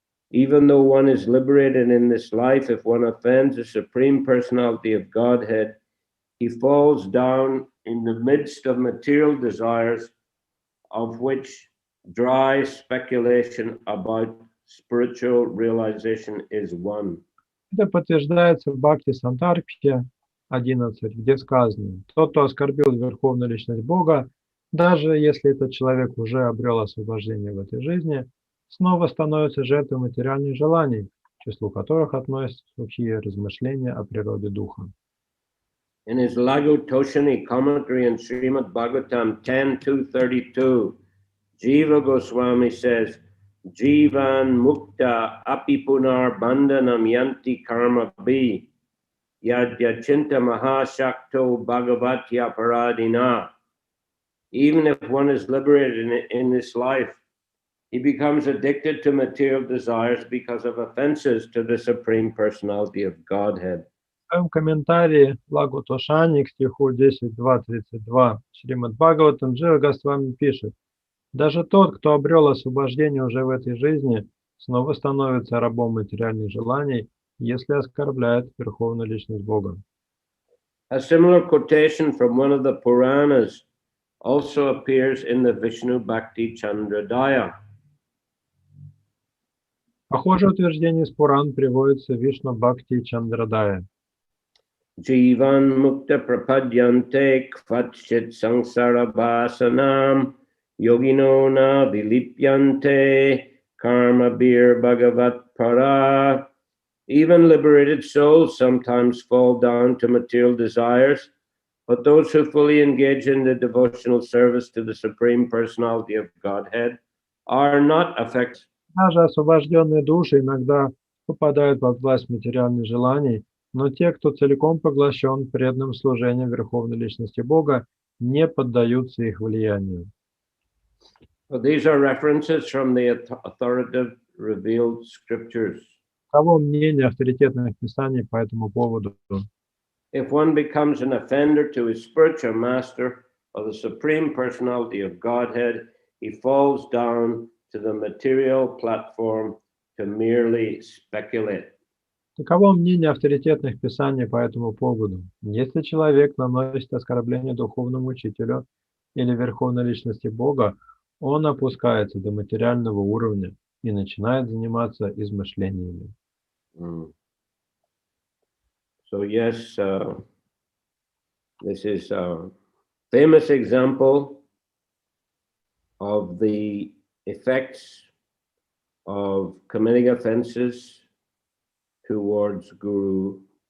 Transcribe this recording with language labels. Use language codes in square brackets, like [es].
[en] Even though one is liberated in this life, if one offends the Supreme Personality of Godhead, he falls down in the midst of material desires, of which dry speculation about spiritual realization is one. [ru] Это подтверждается в Бхакти Сантарбхе 11, где сказано: тот, кто оскорбил Верховную Личность Бога, даже если этот человек уже обрел освобождение в этой жизни, снова становится жертвой материальных желаний, к числу которых относятся сухие размышления о природе духа. [en] In his Laghu Toshani commentary on Srimad Bhagavatam 10.2.32, Jiva Goswami says, [sa] Jivan mukta apipunar bandhanam yanti karma bhi yadya chinta mahashakto bhagavatya paradina. [en] Even if one is liberated in this life, he becomes addicted to material desires because of offenses to the Supreme Personality of Godhead. [ru] В своем комментарии Лагу Тошани к стиху 10.2.32 Шримад Бхагаватам Джива Госвами пишет: даже тот, кто обрел освобождение уже в этой жизни, снова становится рабом материальных желаний, если оскорбляет Верховную Личность Бога. [en] A similar quotation from one of the Puranas also appears in the Vishnu Bhakti Chandradaya. [ru] Похожее утверждение из Пуран приводится в Вишну Бхакти Чандрадая. [sa] Jivan mukta prapadyante kvatchit sangsara vasanam yogino na vilipyante karma bir bhagavat para. [en] Even liberated souls sometimes fall down to material desires, but those who fully engage in the devotional service to the Supreme Personality of Godhead are not affected. [ru] Даже освобожденные души иногда попадают под власть материальных желаний, но те, кто целиком поглощен преданным служением Верховной Личности Бога, не поддаются их влиянию. [en] So these are references from the authoritative revealed scriptures. [ru] Таково мнение авторитетных писаний по этому поводу. [en] If one becomes an offender to his spiritual master of the Supreme Personality of Godhead, he falls down to the material platform to merely speculate. [ru] Таково мнение авторитетных писаний по этому поводу. Если человек наносит оскорбление духовному учителю или верховной личности Бога, он опускается до материального уровня и начинает заниматься измышлениями. [en] So yes, this is a famous example of the effects of committing offenses towards Guru.